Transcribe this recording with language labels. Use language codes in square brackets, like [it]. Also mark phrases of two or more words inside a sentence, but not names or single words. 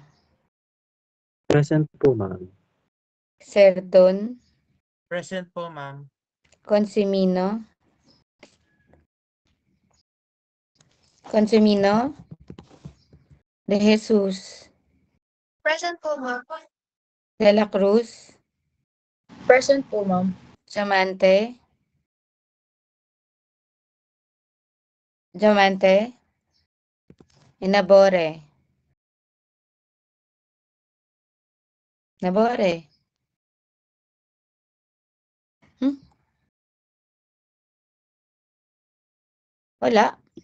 [en] Present po, ma'am. Cerdon. Present po, ma'am. Consimino. Consimino. De Jesus. Present po, ma'am. De la Cruz. Present po, ma'am. Diamante. Diamante. Inabore. Nabore. [tl] Wala.